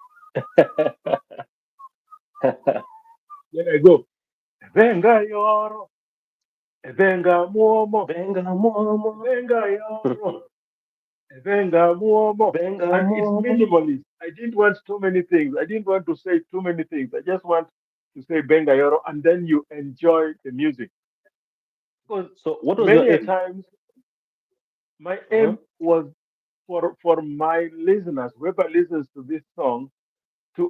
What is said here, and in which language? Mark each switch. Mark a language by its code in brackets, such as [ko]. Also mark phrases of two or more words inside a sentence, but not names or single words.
[en] Then I go, Benga Yoro, Benga Muomo, Benga Momo. Benga Yoro, Benga Muomo. Benga And it's Momo. minimalist. I didn't want too many things. I didn't want to say too many things. I just want to say Benga Yoro, and then you enjoy the music. Because So what was your many a aim? times my Uh-huh. aim was for my listeners, whoever listens to this song, to